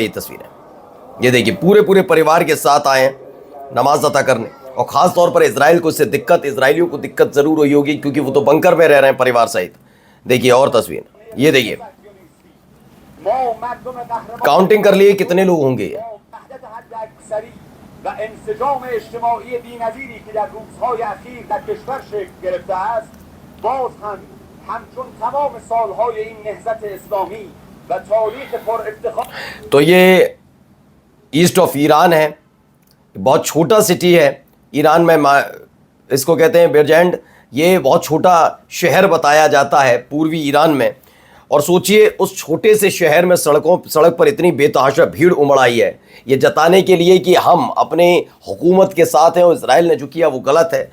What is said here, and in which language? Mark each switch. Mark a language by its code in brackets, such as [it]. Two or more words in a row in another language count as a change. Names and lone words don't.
[hi] ये तस्वीर है, ये देखिए पूरे परिवार के साथ आए हैं नमाज अता करने। और ख़ास तौर पर इजराइल को इससे दिक्कत, इजराइलियों को दिक्कत ज़रूर हुई होगी क्योंकि वो तो बंकर में रह रहे हैं परिवार सहित। देखिए और तस्वीर, ये देखिए काउंटिंग कर लिए कितने लोग होंगे। [fa] و انسجام اجتماعی بی‌نظیری که در روزهای اخیر در کشور شکل گرفته است باز هم همچون تمام سالهای این نهضت اسلامی و تاریخ پر افتخار। [hi] तो ये [en] East of Iran [hi] है, बहुत छोटा सिटी है ईरान में इसको कहते हैं बेरजेंड। ये बहुत छोटा शहर बताया जाता है पूर्वी ईरान में। और सोचिए उस छोटे से शहर में सड़क पर इतनी बेतहाशा भीड़ उमड़ आई है, ये जताने के लिए कि हम अपने हुकूमत के साथ हैं और इजराइल ने जो किया वो गलत है।